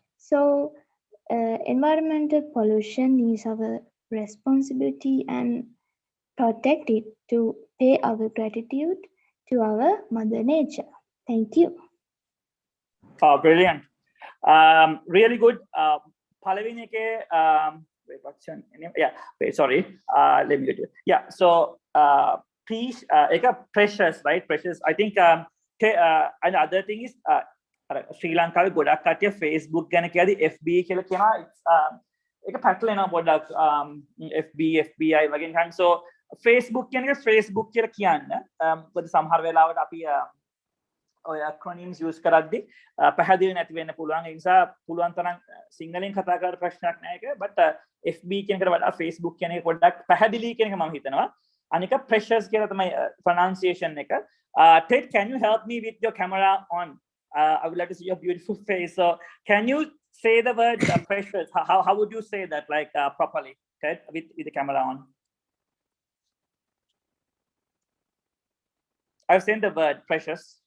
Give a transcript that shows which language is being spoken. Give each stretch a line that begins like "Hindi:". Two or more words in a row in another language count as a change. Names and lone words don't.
English: So environmental pollution is our responsibility, and protect it to pay our gratitude to our Mother Nature. Thank you. Oh, brilliant. Really good.
Sinhala: පළවෙනි එකේ
English: wait, what's your name? Yeah, wait, sorry. Let me get you. Yeah, so please, precious, right? Precious. I think and the other thing is
Sinhala: ශ්‍රී ලංකාවේ ගොඩක් කට්ටිය Facebook ගැන කියද්දි FB කියලා කියනවා. ඒක පැටලෙනවා පොඩ්ඩක් FB FBI වගේ නිකන්. So Facebook කියන එක Facebook කියලා කියන්න. මොකද සමහර වෙලාවට අපි ඔය
English: acronyms use
Sinhala: කරද්දි පැහැදිලි නැති වෙන්න පුළුවන්. ඒ නිසා පුළුවන් තරම් සිංහලෙන් කතා කරලා ප්‍රශ්නයක් නැහැ ඒක. but FB කියන එකට වඩා Facebook කියන එක පොඩ්ඩක් පැහැදිලි කියන එක මම හිතනවා. අනික precious කියලා තමයි pronunciation එක.
English: Ted, can you help me with your camera on? I would like to see your beautiful face. So can you say the word precious? How would you say that like properly, Ted, with the camera on? I've seen the word precious.